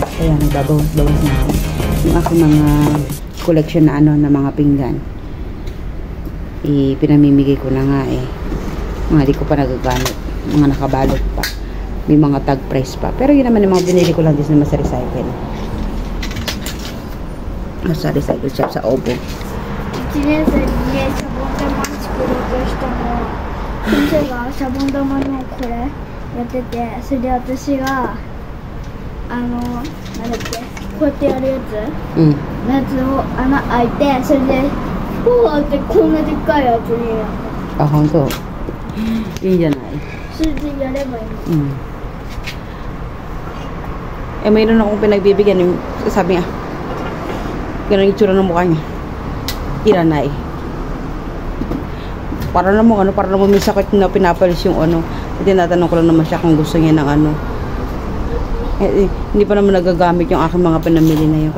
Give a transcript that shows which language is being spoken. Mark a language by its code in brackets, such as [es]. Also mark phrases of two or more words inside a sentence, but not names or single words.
[tl] Kaya nagbabawas-bawas na ako. Yung aking mga collection na ano, na mga pinggan. Pinamimigay ko na nga eh. Mga di ko pa nagagamit. Mga nakabalot pa. May mga [en] tag price [tl] pa. Pero yun naman yung mga binili ko lang din naman sa recycle. Sa [en] recycle shop [tl] sa Obo. [ja] 1年生にね、シャボン玉作ろうとしたの。先生がシャボン玉のこれやってて、それで私がなんだっけ、こうやってやるやつ、のやつを穴開いて、それでこうやってこんなでっかいやつにやった。あ、本当。いいんじゃない？それでやればいいの。 [tl] Mayroon akong pinagbibigyan yung sabi niya. Ganun yung itsura ng mukha niya. Iranay. Para naman may sakit na pinapalis yung ano. Tinatanong ko lang naman siya kung gusto niya ng ano. Hindi pa naman nagagamit yung aking mga pinamili na yun.